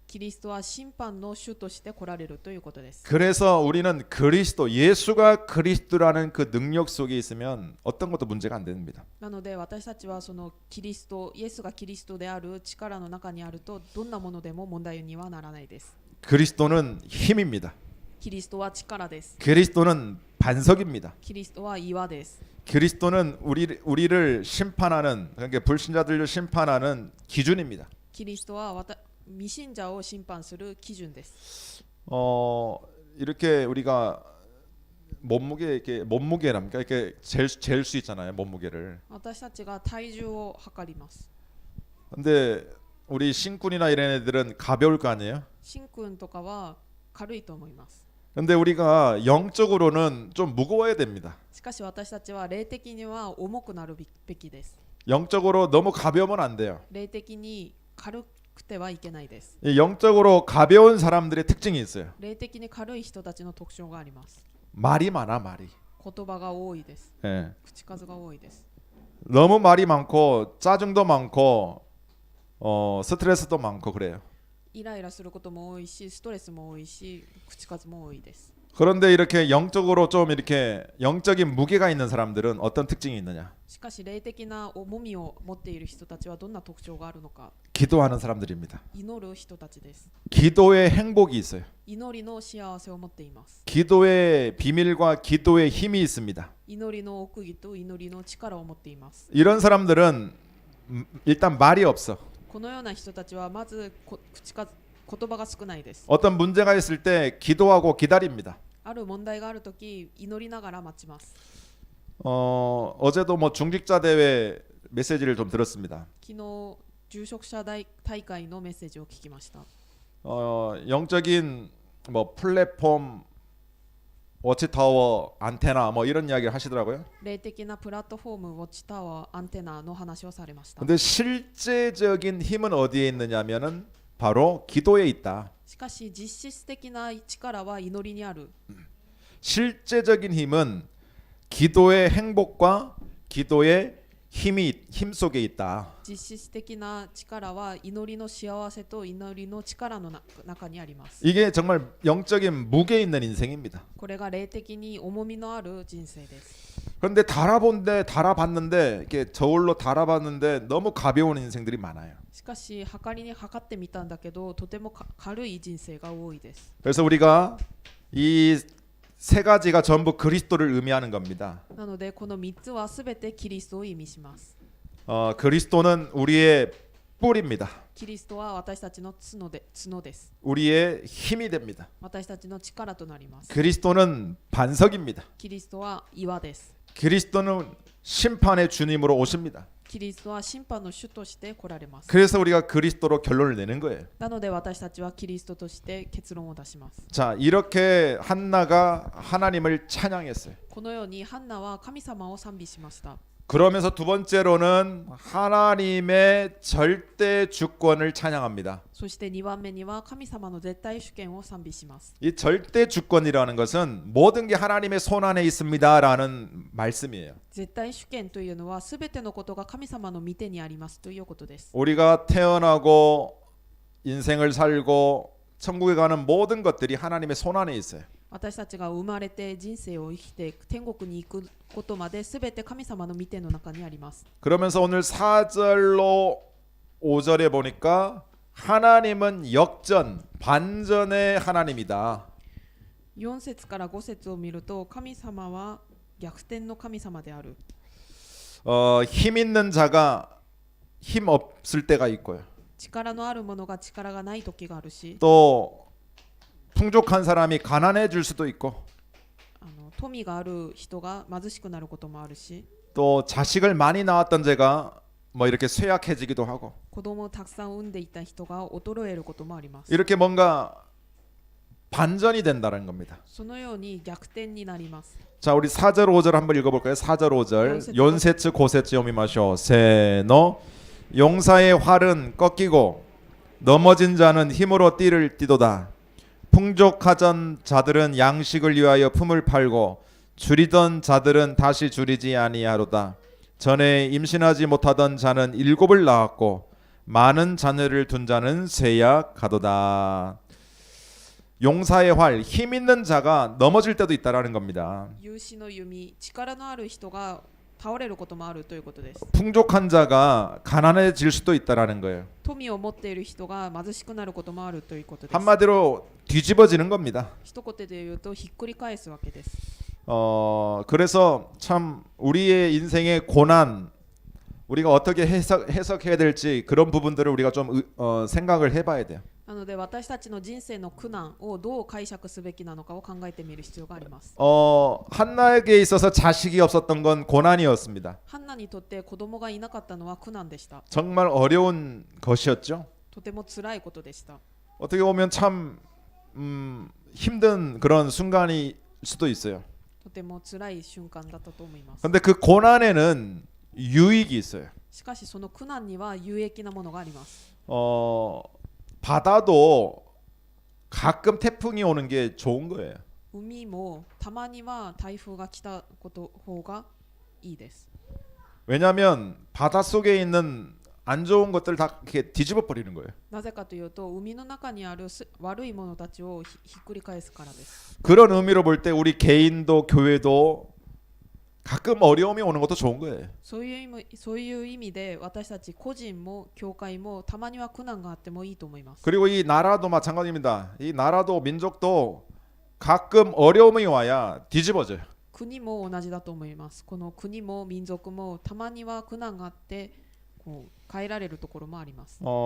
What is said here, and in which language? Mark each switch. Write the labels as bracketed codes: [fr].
[ja] キリストは審判の主として来られるということです。 [ko] 그래서 우리는 그리스도, 예수가 그리스도라는 그 능력 속에 있으면 어떤 것도 문제가 안 됩니다. [ja] なので私たちはそのキリスト、イエスがキリストである力の中にあるとどんなものでも問題にはならないです。 [ko] 그리스도는 힘입니다. [ja] キリストは力です。 [ko] 그리스도는 반석입니다. [ja] キリストは岩です。 [ko] 그리스도는 우리를 심판하는, 그러니까 불신자들을 심판하는 기준입니다. [ja] キリストは未信者を審判する基準です。 [ko] 이렇게 우리가 몸무게랍니까? 이렇게 잴 수 있잖아요, 몸무게를. [ja] 私たちが体重を測ります。 [ko] 근데 우리 신군이나 이런 애들은 가벼울 거 아니에요? [ja] 神君とかは軽いと思います。 [ko] 근데 우리가 영적으로는 좀 무거워야 됩니다. [ja] しかし私たちは霊的には重くなるべきです。 [ko] 영적으로 너무 가벼우면 안 돼요. [ja] 霊的に軽くてはいけないです。 [ko] 이 영적으로 가벼운 사람들의 특징이 있어요. [ja] 霊的に軽い人たちの特徴があります。 [ko] 말이 많아, 말이. [ja] 言葉が多いです。 [ko] 예. [ja] 口数が多いです。 [ko] 너무 말이 많고 짜증도 많고 스트레스도 많고 그래요. [ja] イライラすることも多いし、ストレスも多いし、口数も多いです。 [ko] 그런데 이렇게 영적으로 좀 이렇게 영적인 무게가 있는 사람들은 어떤 특징이 있느냐? [ja] しかし霊的な重みを持っている人たちはどんな特徴があるのか。 [ko] 기도하는 사람들입니다. [ja] 祈る人たちです。 [ko] 기도에 행복이 있어요. [ja] 祈りの幸せを持っています。 [ko] 기도의 비밀과 기도의 힘이 있습니다. [ja] 祈りの奥義と祈りの力を持っています。 [ko] 이런 사람들은 일단 말이 없어. [ja] このような人たちはまず言葉が少ないです。 [ko] 어떤 문제가 있을 때 기도하고 기다립니다. [ja] ある問題があるとき祈りながら待ちます。 [ko] 어제도 뭐 중직자 대회 메시지를 좀 들었습니다. [ja] 昨日住職者大会のメッセージを聞きました。 [ko] 영적인 뭐 플랫폼 워치타워 안테나 뭐 이런 이야기를 하시더라고요. [ja] 霊的なプラットフォームウォッチタワーアンテナの話をされました。 [ko] 근데 실제적인 힘은 어디에 있느냐면은 바로 기도에 있다. [ja] しかし実質的な力は祈りにある。 [ko] 실제적인 힘은 기도의 행복과 기도의 힘 속에 있다. [ja] 実質的な力は祈りの幸せと祈りの力の中にあります。 [ko] 이게 정말 영적인 무게 있는 인생입니다. [ja] これが霊的に重みのある人生です。 [ko] 그런데 달아봤는데 이렇게 저울로 달아봤는데 너무 가벼운 인생들이 많아요. [ja] しかし測りに測ってみたんだけどとても軽い人生が多いです。 [ko] 그래서 우리가 이 세 가지가 전부 그리스도를 의미하는 겁니다. [ja] なのでこの3つはすべてキリストを意味します。 [ko] 그리스도는 우리의 뿔입니다. [ja] キリストは私たちの角です。 [ko] 우리의 힘이 됩니다. [ja] 私たちの力となります。 [ko] 그리스도는 반석입니다. [ja] キリストは岩です。 [ko] 그리스도는 심판의 주님으로 오십니다. [ja] キリストは審判の主として来られます。 [ko] 그래서 우리가 그리스도로 결론을 내는 거예요. [ja] なので私たちはキリストとして結論を出します。 [ko] 자, 이렇게 한나가 하나님을 찬양했어요. [ja] このようにハンナは神様を賛美しました。 [ko] 그러면서 두 번째로는 하나님의 절대 주권을 찬양합니다. [ja] そして2番目には神様の絶対主権を賛美します。 [ko] 이 절대 주권이라는 것은 모든 게 하나님의 손 안에 있습니다라는 말씀이에요. [ja] 絶対主権というのはすべてのことが神様の御手にありますということです。 [ko] 우리가 태어나고 인생을 살고 천국에 가는 모든 것들이 하나님의 손 안에 있어요. [ja] 私たちが生まれて人生を生きて天国に行くことまで全て神様の御手の中にあります。 [ko] 그러면서 오늘 4절로 5절에 보니까 하나님은 역전, 반전의 하나님이다. [ja] 4節から5節を見ると神様は逆転の神様である。 [ko] 힘 있는 자가 힘 없을 때가 있고요. [ja] 力のある者が力がない時があるし、 [ko] 또 풍족한 사람이 가난해질 수도 있고 [ja] 富がある人が貧しくなることもあるし、 [ko] 또 자식을 많이 낳았던 제가 뭐 이렇게 쇠약해지기도 하고 [ja] 子供をたくさん産んでいた人が衰えることもあります。 [ko] 이렇게 뭔가 반전이 된다는 겁니다. [ja] そのように逆転になります。 [ko] 자, 우리 4절 5절 한번 읽어볼까요? 4절 5절 [ja] 연세츠 고세츠 요미마쇼 [ko] 세노 용사의 활은 꺾이고 넘어진 자는 힘으로 띠를 띠도다. 풍족하던 자들은 양식을 위하여 품을 팔고 줄이던 자들은 다시 줄이지 아니하로다. 전에 임신하지 못하던 자는 7을 낳았고 많은 자녀를 둔 자는 쇠약 가도다. 용사의 활, 힘 있는 자가 넘어질 때도 있다라는 겁니다. [ja] 勇士の弓、力のある人が倒れることもあるということです。 [ko] 풍족한 자가 가난해질 수도 있다라는 거예요. [ja] 富を持っている人が貧しくなることもあるということです。 [ko] 한마디로 뒤집어지는 겁니다. [ja] 一言で言うとひっくり返すわけです。 [ko] 그래서 참 우리의 인생의 고난 우리가 어떻게 해석해야 될지 그런 부분들을 우리가 좀 생각을 해봐야 돼요. [ja] なので私たちの人生の苦難をどう解釈すべきなのかを考えてみる必要があります。 [ko] 한나에게 있어서 자식이 없었던 건 고난이었습니다. [ja] ハンナにとって子供がいなかったのは苦難でした。 [ko] 정말 어려운 것이었죠. [ja] とても辛いことでした。 [ko] 어떻게 보면 참 힘든 그런 순간일 수도 있어요. [ja] とても辛い瞬間だったと思います。 [ko] 근데 그 고난에는 유익이 있어요. [ja] しかしその苦難には有益なものがあります。 [ko] 바다도 가끔 태풍이 오는 게 좋은 거예요. [ja] 海もたまには台風が来たこと方がいいです。 [ko] 왜냐하면 바닷속에 있는 안 좋은 것들 다 이렇게 뒤집어 버리는 거예요. [ja] なぜかというと海の中にある悪いものたちをひっくり返すからです。 [ko] 그런 의미로 볼 때 우리 개인도 교회도 가끔 어려움이 오는 것도 좋은 거예요. [ja] そういう意味で私たち個人も教会もたまには苦難があってもいいと思います。 [ko] 그리고 이 나라도 마찬가지입니다. 이 나라도 민족도 가끔 어려움이 와야 뒤집어져요. [ja] 国も同じだと思います。この国も民族もたまには苦難があってこう変えられるところもあります。